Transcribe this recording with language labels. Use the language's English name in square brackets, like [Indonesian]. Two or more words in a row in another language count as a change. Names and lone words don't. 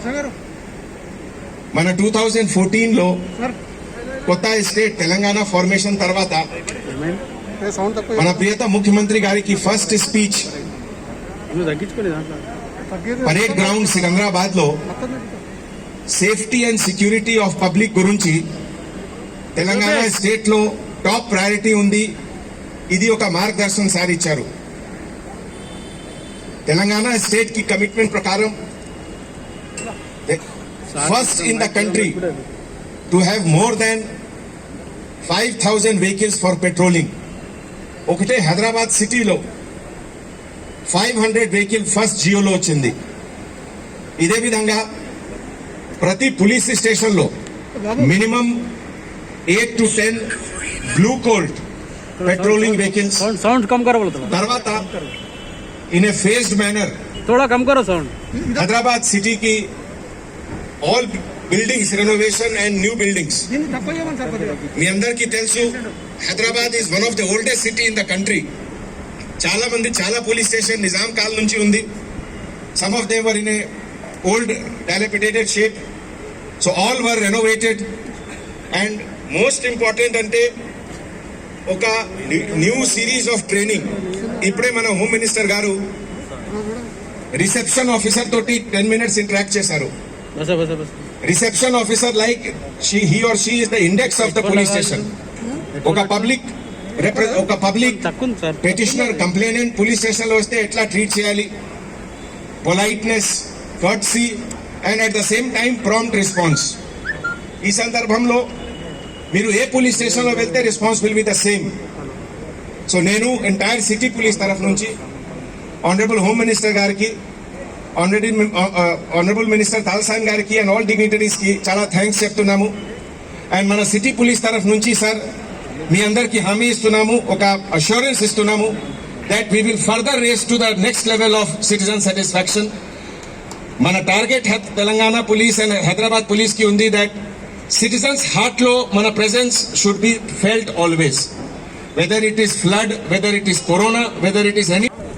[Telugu] మన 2014లో కొత్త [English] state Telangana formation [Telugu] తర్వాత మన ప్రియత ముఖ్యమంత్రి గారికి [English] first speech Parade Ground [Telugu] సికింద్రాబాద్ లో [English] safety and security of public [Telugu] గురించి [English] Telangana state [Telugu] లో [English] top priority [Telugu] ఉంది, ఇది ఒక మార్గదర్శనం సాధించారు. [English] Telangana state కి కమిట్మెంట్ ప్రకారం first in the country to have more than 5,000 vehicles for patrolling. [Telugu] ఒకటే హైదరాబాద్ సిటీలో [English] 500 vehicle first [Telugu] జియోలో వచ్చింది. ఇదే విధంగా ప్రతి [English] police station [Telugu] లో [English] minimum 8 to 10 Blue Colt patrolling vehicles. [Hindi] साउंड कम करो [English] తర్వాత in a phased manner [Hindi] थोड़ा कम करो साउंड. [English] హైదరాబాద్ సిటీకి all buildings renovation and new buildings. [Telugu] మీ అందరికీ తెలుసు, [English] Hyderabad is one of the oldest city in the country. [Telugu] చాలా మంది చాలా [English] police station [Telugu] నిజాం కాలం నుంచి ఉంది. [English] some of them were in a old dilapidated shape. so all were renovated. and most important [Telugu] అంటే ఒక [English] new series of training. [Telugu] ఇప్పుడే మన [English] home minister [Telugu] గారు [English] reception officer [Telugu] తోటి [English] 10 minutes interact [Telugu] చేశారు. [English] reception officer like he or she is the index of the police station. [Telugu] ఒక [English] public petitioner complainant police station [Telugu] లో వస్తే ఎట్లా ట్రీట్ చేయాలి, [English] politeness, courtesy and at the same time prompt response. [Telugu] ఈ సందర్భంలో మీరు ఏ [English] police station [Telugu] లో వెళ్తే [English] response will be the same. [Telugu] సో నేను [English] entire city police [Telugu] తరఫు నుంచి [English] honourable home minister [Telugu] గారికి, [English] honourable minister [Telugu] తలసాని గారికి [English] and all dignitaries [Telugu] కి చాలా థ్యాంక్స్ చెప్తున్నాము. అండ్ మన [English] city police [Telugu] తరఫు నుంచి సార్ మీ అందరికి హామీ ఇస్తున్నాము, ఒక అష్యూరెన్స్ ఇస్తున్నాము [English] that we will further race to the next level of citizen satisfaction. మన target Telangana police and Hyderabad police [Telugu] కి ఉంది [English] that citizens heart లో మన presence should be felt always, whether it is flood, whether it is corona, whether it is any.